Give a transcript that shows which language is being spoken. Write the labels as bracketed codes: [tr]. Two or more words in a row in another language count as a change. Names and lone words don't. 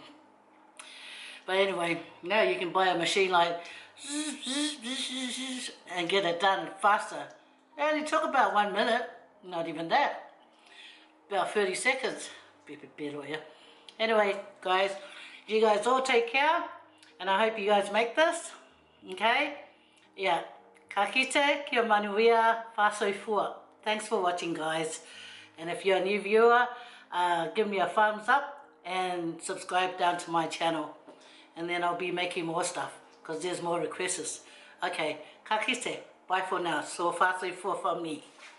[en] But anyway, now you can buy a machine like and get it done faster. It only took about 1 minute, not even that. About 30 seconds. Be a bit better here. Anyway, guys, you guys all take care, and I hope you guys make this. Okay? Yeah. [mi] Ka kite, kia manuia, whasoifua. [en] Thanks for watching, guys. And if you're a new viewer, give me a thumbs up and subscribe down to my channel. And then I'll be making more stuff, because there's more requests. Okay, [mi] ka kite. [en] Bye for now. So whasoifua from me.